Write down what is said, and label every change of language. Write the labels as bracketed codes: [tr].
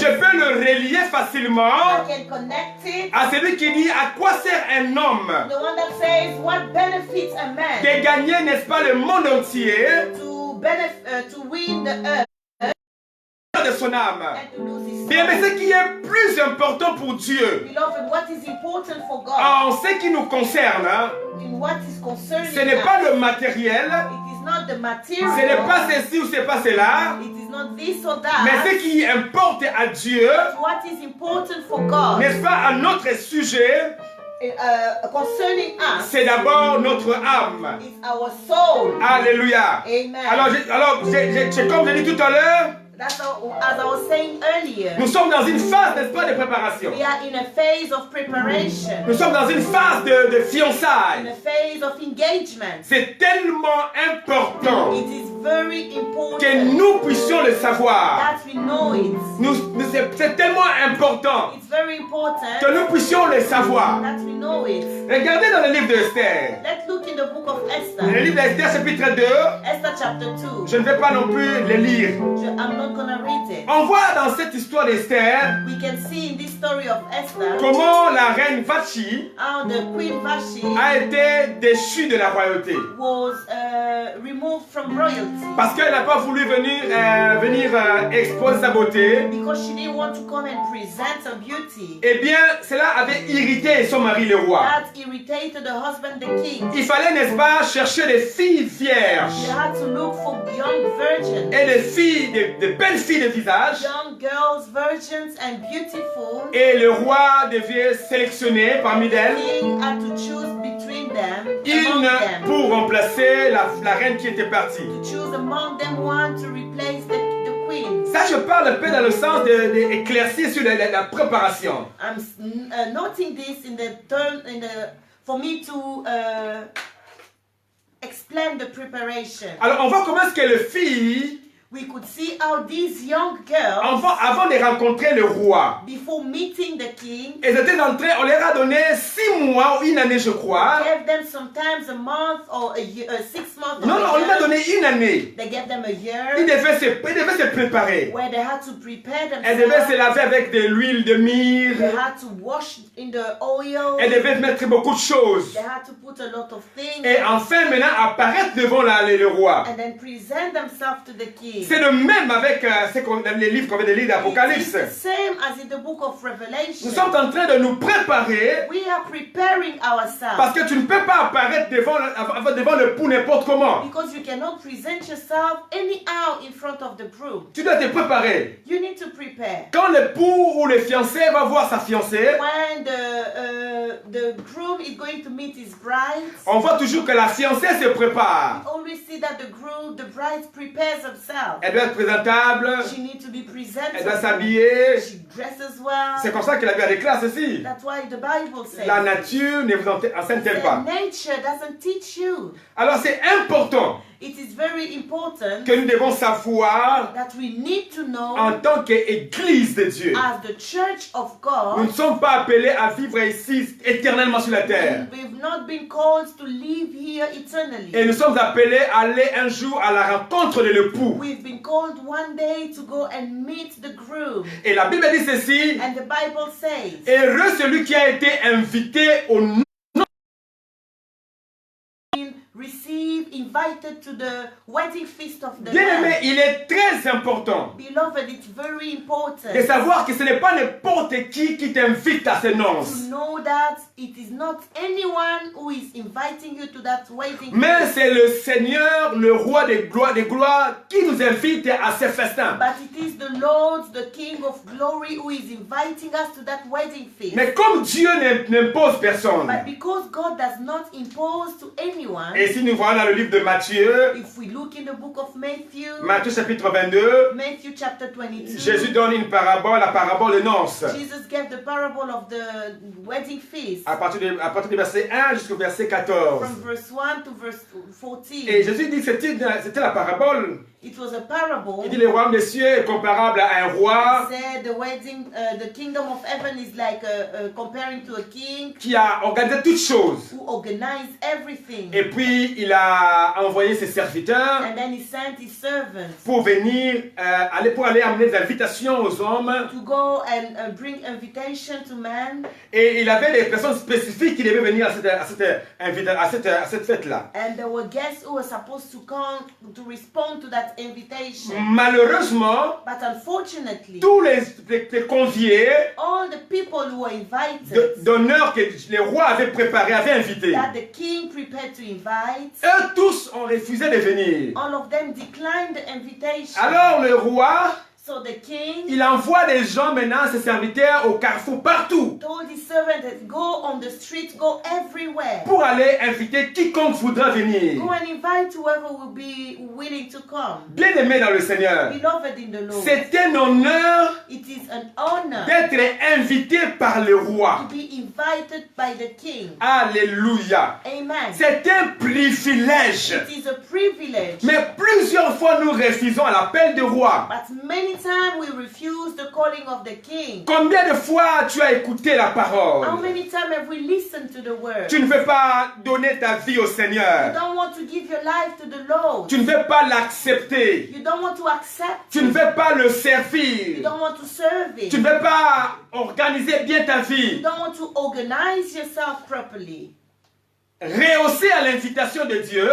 [fr] je peux le relier facilement [en] I can connect it. [fr] à celui qui dit à quoi sert un homme [en] The one that says, what benefits a man [fr] de gagner, n'est-ce pas, le monde entier [en] to win the earth [fr] de son âme. [en] and to lose his [fr] Bien, mais [en] soul? [fr] ce qui est plus important pour Dieu, [en] Beloved, what is important for God [fr] en ce qui nous concerne, [en] in what is concerning [fr] ce n'est [en] us, [fr] pas le matériel, [en] it is not the material, [fr] ce n'est pas ceci ou c'est pas cela, [en] it is not this or that, [fr] mais ce qui importe à Dieu, [en] what is important for God [fr] n'est-ce pas, à notre sujet, [en] concerning us [fr] c'est d'abord notre âme. [en] is our soul. [fr] Alléluia. [en] Amen. [fr] Alors, comme je dis tout à l'heure, [en] That's as I was saying earlier. [fr] nous sommes dans une phase, n'est-ce pas, de préparation. [en] We are in a phase of preparation, [fr] Nous sommes dans une phase de [en] in [fr] fiançailles. [en] a phase of engagement. [fr] C'est tellement important [en] It is very important [fr] que nous puissions le savoir. [en] that we know it. [fr] C'est tellement important [en] It's very important [fr] que nous puissions le savoir. [en] that we know it. [fr] Regardez dans le livre d'Esther. [en] Let's look in the book of [fr] Le [en] Esther. [fr] livre d'Esther, chapitre 2. [en] Esther chapter 2. [fr] Je ne vais pas non plus le lire. [en] I'm not gonna read it. [fr] On voit dans cette histoire d'Esther [en] We can see in this story of Esther [fr] comment la reine Vachi [en] how the Queen Vashti [fr] a été déchue de la royauté. [en] was removed from royalty [fr] Parce qu'elle n'a pas voulu venir exposer sa beauté. [en] because she didn't want to come and present her beauty. [fr] Eh bien, cela avait irrité son mari le roi. [en] That irritated the husband, the king. [fr] Il fallait, n'est-ce pas, chercher des filles vierges [en] They had to look for young virgins, [fr] et des filles, de belles filles de visage. [en] young girls, virgins, and beautiful. [fr] Et le roi devait sélectionner parmi [en] The [fr] elles [en] king had to choose between them, among [fr] une [en] them, [fr] pour remplacer la reine qui était partie. [en] to choose among them one to replace the queen. [fr] Ça, je parle un peu dans le sens d'éclaircir sur la préparation. [en] I'm noting this in the for me to explain the preparation. [fr] Alors, on voit comment est-ce que les filles, [en] We could see how these young girls, [fr] avant de rencontrer le roi, [en] before meeting the king, [fr] elles étaient entrées, on leur a donné 6 mois ou une année, je crois. [en] gave them sometimes a month or a year, 6 months. [fr] Non, [en] or [fr] non, [en] a [fr] on leur a [en] year. [fr] donné une année. [en] They gave them a [fr] Ils [en] year [fr] devaient se préparer. [en] where they had to prepare [fr] Elles devaient se [en] themselves. [fr] laver avec de l'huile de [en] They [fr] myrrhe. [en] had to wash in the oil. [fr] Elles devaient mettre beaucoup de choses. [en] They had to put a lot of things [fr] Et enfin, maintenant, apparaître devant le roi. [en] and then present themselves to the king. [fr] C'est le même avec les livres qu'on vient de lire [en] It's [fr] d'Apocalypse. [en] the same as in the book of Revelation. [fr] Nous sommes en train de nous préparer [en] We are preparing ourselves [fr] parce que tu ne peux pas apparaître devant le pour n'importe comment. [en] because you cannot present yourself anyhow in front of the groom. [fr] Tu dois te préparer. [en] You need to prepare. [fr] Quand l'époux ou le fiancé va voir sa fiancée, [en] When the groom is going to meet his bride, [fr] on voit toujours que la fiancée se prépare. [en] we always see that the bride prepares herself. [fr] Elle doit être présentable, [en] She needs to be [fr] elle doit [en] presentable. [fr] s'habiller. [en] She dresses well. [fr] C'est comme ça que la Bible déclare ceci. [en] That's why the Bible says [fr] La nature ne vous enseigne-t-elle pas? [en] nature doesn't teach you. [fr] Alors c'est important [en] It is very important [fr] que nous devons savoir [en] that we need to know [fr] en tant qu'Église de Dieu. [en] as the church of [fr] Nous ne [en] God, [fr] sommes pas appelés à vivre ici éternellement sur la terre. [en] we've not been called to live here eternally. [fr] Et nous sommes appelés à aller un jour à la rencontre de l'époux. [en] We've been called one day to go and meet the groom. groom. [fr] Et la Bible dit ceci, [en] And the Bible says, [fr] heureux celui qui a été invité au nom. [en] invited to the wedding feast of the [fr] Bien-aimé, [en] Lamb. [fr] il est très important [en] Beloved, it's very important [fr] de savoir que ce n'est pas n'importe qui t'invite à ces [en] to [fr] noces. [en] know that it is not anyone who is inviting you to that wedding [fr] Mais [en] feast, [fr] c'est le Seigneur, le roi des gloires, qui nous invite à ces festins. [en] but it is the Lord, the King of glory, who is inviting us to that wedding feast. [fr] Mais comme Dieu n'impose personne, [en] But because God does not impose to anyone, [fr] et si nous voyons dans le livre de Matthieu, [en] if we look in the book of Matthew, [fr] Matthieu chapitre 22, [en] Matthew chapter 22, [fr] Jésus donne une parabole, la parabole de noces. [en] Jesus gave the parable of the wedding feast [fr] À partir du verset 1 jusqu'au verset 14. [en] from verse 1 to verse 14. [fr] Et Jésus dit que c'était la parabole. [en] It was a parable. [fr] Il dit le royaume des cieux est comparable à un roi [en] He said the kingdom of heaven is like comparing to a king [fr] qui a organisé toutes choses. [en] who organized everything. [fr] Et puis il a envoyé ses serviteurs [en] And then he sent his servants [fr] pour venir, pour aller amener des invitations aux hommes. [en] to go and bring invitation to man. [fr] Et il avait des personnes spécifiques qui devaient venir à cette fête-là. [en] And there were guests who were supposed to come to respond to that invitation. [fr] Malheureusement, [en] But unfortunately, [fr] tous les conviés [en] all the people who were invited, [fr] d'honneur que les rois avaient préparé, avaient invité, [en] that the king prepared to invite, [fr] eux tous ont refusé de venir. [en] all of them declined the invitation. [fr] Alors le roi, [en] So the king [fr] il envoie des gens maintenant, ses serviteurs, au carrefour, partout, [en] told his servant that go on the street, go everywhere. [fr] pour aller inviter quiconque voudra venir. [en] Go and invite whoever will be willing to come. [fr] Bien-aimé dans le Seigneur, [en] Beloved in the Lord, [fr] c'est un honneur [en] it is an honor [fr] d'être invité par le [en] to [fr] roi. [en] be invited by the king. [fr] Alléluia. [en] Amen. [fr] C'est un privilège. [en] It is a privilege. [fr] Mais plusieurs fois nous refusons l'appel du roi. [en] But many times we refuse the calling of the king. [fr] Combien de fois tu as écouté la [en] How [fr] parole? [en] many times have we listened to the word? [fr] Tu ne veux pas donner ta vie au [en] You [fr] Seigneur. [en] don't want to give your life to the Lord. [fr] Tu ne veux pas l'accepter. [en] You don't want to accept [fr] Tu ne [en] it. [fr] veux pas le [en] You [fr] servir. [en] don't want to serve it. [fr] Tu ne veux pas organiser bien ta [en] You [fr] vie. [en] don't want to organize yourself properly. [fr] Rehausser à l'invitation de Dieu.